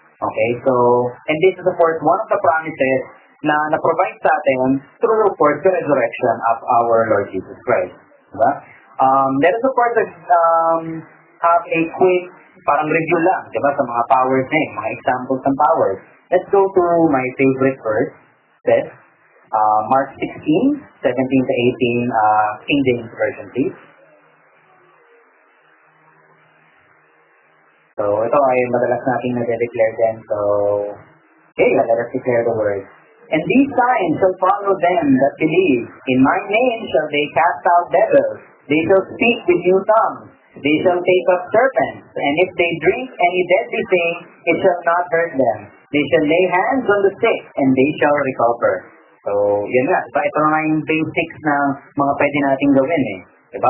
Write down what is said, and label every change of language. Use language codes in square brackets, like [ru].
[en] Okay, so, and this is of course one of the promises na na-provide sa atin through of course the resurrection of our Lord Jesus Christ. [tl] Diba? [en] Let us of course have a quick parang review lang, diba, sa mga powers na mga examples ng powers. Let's go to my favorite verse, says, Mark 16, 17 to 18, King James Version, please. [tl] So, ito ay madalas nating nade-declare din. So, okay, let us declare the word. [en] And these signs shall follow them that believe. In my name shall they cast out devils. They shall speak with new tongues. They shall take up serpents. And if they drink any deadly thing, it shall not hurt them. They shall lay hands on the sick, and they shall recover. [tl] So, yun nga. Diba? Ito nga yung basics na mga pwede nating gawin Diba?